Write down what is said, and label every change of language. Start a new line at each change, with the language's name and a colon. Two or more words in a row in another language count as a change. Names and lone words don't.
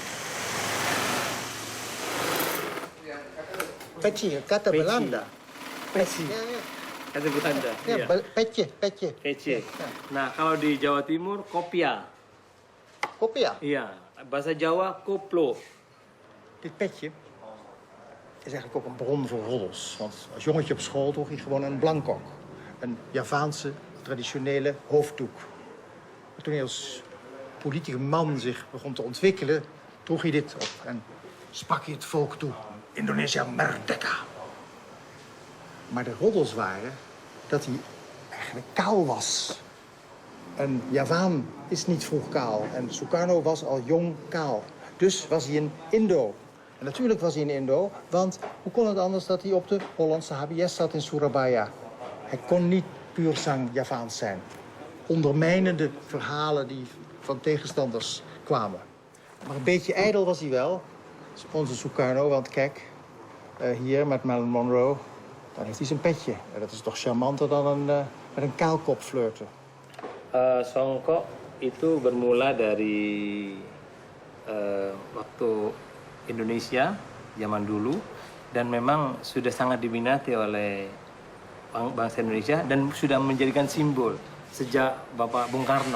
Indonesian: Peci, kata Belanda. Peci. Kata Belanda. Ya, peci. Peci. Nah, kalau di Jawa Timur, kopia. Kopia. Iya, bahasa Jawa, koplo.
Dutch: Dit petje is eigenlijk ook een bron voor roddels. Want als jongetje op school droeg hij gewoon een blankok. Een Javaanse, traditionele hoofddoek. Maar toen hij als politieke man zich begon te ontwikkelen, droeg hij dit op. En sprak hij het volk toe.
Indonesian: Indonesia merdeka.
Dutch: Maar de roddels waren dat hij eigenlijk kaal was. Een Javaan is niet vroeg kaal. En Sukarno was al jong kaal. Dus was hij een Indo. En natuurlijk was hij een Indo, want hoe kon het anders dat hij op de Hollandse HBS zat in Surabaya? Hij kon niet puur zang Javaans zijn. Ondermijnende verhalen die van tegenstanders kwamen. Maar een beetje ijdel was hij wel, onze Sukarno, want kijk, hier met Marilyn Monroe, dan heeft hij zijn petje. En dat is toch charmanter dan met een kaalkop flirten.
Indonesian: Songkok itu bermula dari waktu Indonesia zaman dulu, dan memang sudah sangat diminati oleh bangsa Indonesia dan sudah menjadikan simbol sejak Bapak Bung Karno.